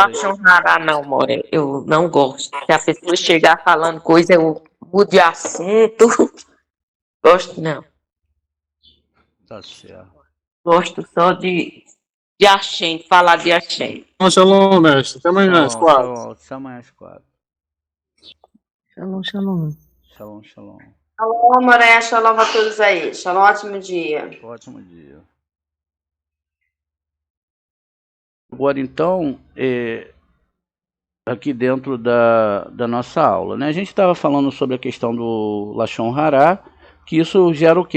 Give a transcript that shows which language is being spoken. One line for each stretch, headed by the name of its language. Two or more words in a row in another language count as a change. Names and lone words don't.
Hebrew: לשון הרע,
Portuguese: não, More. Eu não gosto. Se a pessoa chegar falando coisa, eu mudo de assunto. Gosto não. Tá certo. Gosto só de Hashem, falar de Hashem. Shalom, mestre. Até amanhã, às 4. Até amanhã às 4.
Hebrew: שלום, שלום. שלום, שלום. שלום, מורה, שלום
Portuguese: a todos aí. Shalom, ótimo dia. Ótimo dia. Agora, então, aqui dentro da nossa aula, né? A gente estava falando sobre a questão do
Hebrew: לשון הרע,
Portuguese: que isso gera o quê?